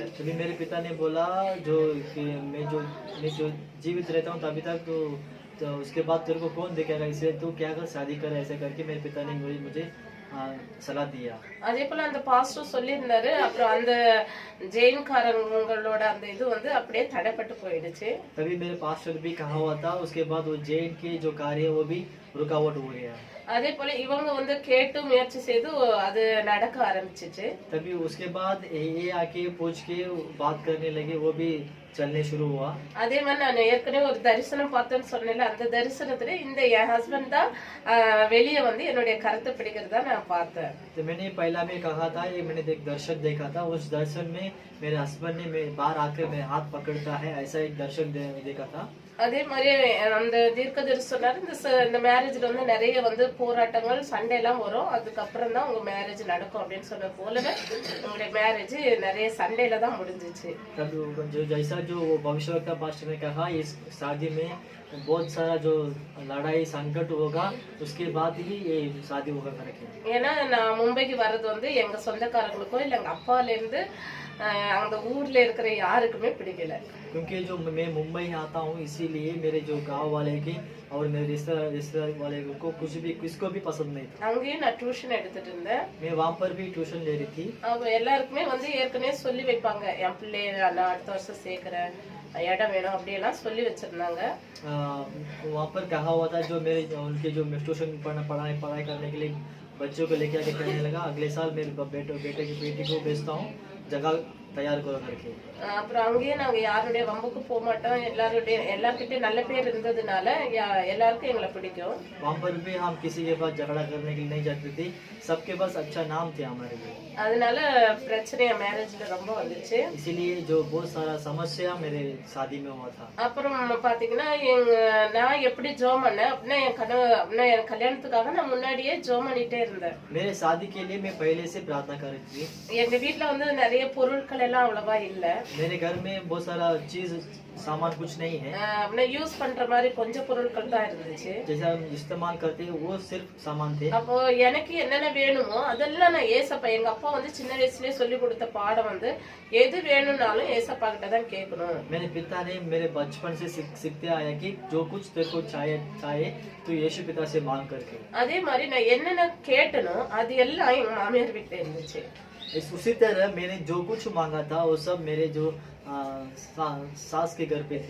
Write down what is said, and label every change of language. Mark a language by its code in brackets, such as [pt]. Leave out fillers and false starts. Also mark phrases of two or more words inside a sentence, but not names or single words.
[hi] तभी मेरे पिता ने बोला मैं जो जीवित रहता हूँ तभी तक तो उसके बाद तेरे को कौन देखेगा, इसलिए तू क्या कर शादी कर, ऐसे करके मेरे पिता ने मुझे सलाह दिया। [ta] அதே போல அந்த பாஸ்டர் சொல்லியிருந்தாரு, அப்புறம் அந்த ஜெயின்காரங்களோட அந்த இது வந்து அப்படியே தடைப்பட்டு போயிடுச்சு. [hi] तभी मेरे पास्टर भी कहा हुआ था, उसके बाद वो जैन के जो कार्य वो भी रुकावट हो गया। [ta] அதே போல இவங்க வந்து கேட்டு முயற்சி செய்து அது நடக்க ஆரம்பிச்சிச்சு. [hi] तभी उसके बाद ये आके पूछ के बात करने लगे, वो भी चलने शुरू हुआ। [ta] அதே மாதிரி நான் ஏற்கனவே ஒரு தரிசனம் பார்த்தேன்னு சொன்னேன்ல, அந்த தரிசனத்துல இந்த என் ஹஸ்பண்ட் தான் வெளியே வந்து என்னுடைய கருத்தை பிடிக்கிறதா நான் பார்த்தேன். [hi] तो मैंने पहला में कहा था ये मैंने एक दर्शन देखा था, उस दर्शन में मेरे हस्बैंड ने बाहर आकर मेरे हाथ पकड़ता है ऐसा एक दर्शन देखा था। [ta] அதே மாதிரி அந்த தீர்க்கதரிசி சொன்னாரு, இந்த மேரேஜ்ல வந்து நிறைய வந்து போராட்டங்கள் சண்டை எல்லாம் வரும், அதுக்கப்புறம் தான் உங்க மேரேஜ் நடக்கும் அப்படின்னு சொன்ன போலவே உங்களுடைய மேரேஜ் நிறைய சண்டையில தான் முடிஞ்சிச்சு. [hi] तब जो जैसा जो वो भविष्यवक्ता पास्टर ने कहा, इस शादी में बहुत सारा जो लड़ाई संकट होगा, उसके बाद ही ये शादी होगा करके। [ta] ஏன்னா நான் மும்பைக்கு வர்றது வந்து எங்க சொந்தக்காரங்களுக்கோ இல்ல எங்க அப்பால இருந்து அந்த ஊர்ல இருக்கிற யாருக்குமே பிடிக்கல. [hi] क्योंकि जो मैं मुंबई आता हूँ, इसीलिए मेरे जो गांव वाले के और मेरे रिश्तेदार वाले को कुछ भी किसको भी पसंद नहीं था। [ta] அங்கேயும் நான் டியூஷன் எடுத்துட்டு இருந்தேன். [hi] मैं वहाँ पर भी ट्यूशन ले रही थी। [ta] அப்ப எல்லாருக்குமே வந்து ஏற்கனவே சொல்லி வைப்பாங்க, என் பிள்ளைய நான் அடுத்த வருஷம் சேர்க்கிறேன், இடம் வேணும் அப்படியெல்லாம் சொல்லி வச்சிருந்தாங்க. [hi] वहाँ पर कहा हुआ था, जो मेरे उनके जो ट्यूशन पढ़ाई करने के लिए बच्चों को लेके आके कहने लगा, अगले साल मेरे बेटी को भेजता हूँ, जगह तैयार करो करके। [ta] அப்புறம் அங்கேயே நாங்க யாருடைய வம்புக்கு போக மாட்டோம், எல்லார்கிட்டயும் நல்ல பேர் இருந்ததுனால எல்லாருக்கும் எங்களை பிடிக்கும். [hi] वहाँ पर भी हम किसी के पास झगड़ा करने के लिए नहीं जाते थे, सबके पास अच्छा नाम थे हमारे लिए। [ta] அதனால பிரச்சனை மேரேஜ்ல ரொம்ப வந்துச்சு. [hi] इसीलिए जो बहुत सारा समस्या मेरे शादी में हुआ था। [ta] அப்புறம் பாத்தீங்கன்னா நான் எப்படி ஜோம் பண்ணேன் அப்படின்னா என் கல்யாணத்துக்காக நான் முன்னாடியே ஜோம் பண்ணிட்டே இருந்தேன். [hi] मेरे शादी के लिए मैं पहले से प्रार्थना कर रही थी। [ta] எங்க வீட்ல வந்து நிறைய பொருட்கள் எல்லாம் அவ்வளவா இல்ல. [hi] मेरे घर में बहुत सारा चीज सामान कुछ नहीं है। [ta] அப்படின்னா யூஸ் பண்ற மாதிரி கொஞ்சம் பொருட்கள் தான் இருந்துச்சு. [hi] जैसे हम इस्तेमाल करते हैं वो सिर्फ सामान थे। [ta] அப்போ எனக்கு என்னென்ன வேணுமோ அதெல்லாம் நான் ஏசப்பா, எங்க அப்பா வந்து சின்ன வயசுலயே சொல்லி கொடுத்த பாடம் வந்து எது வேணும்னாலும் ஏசப்பா கிட்ட தான் கேட்கணும். [hi] मेरे पिता ने मेरे बचपन से सीखते आया कि जो कुछ तेरे को चाहे तो यीशु पिता से मांग करके। [ta] அதே மாதிரி நான் என்னென்ன கேட்டனோ அது எல்லாம் எங்க மாமியார் வீட்ல இருந்துச்சு. [hi] उसी तरह मैंने जो कुछ मांगा था वो सब मेरे जो सास के घर पे थे।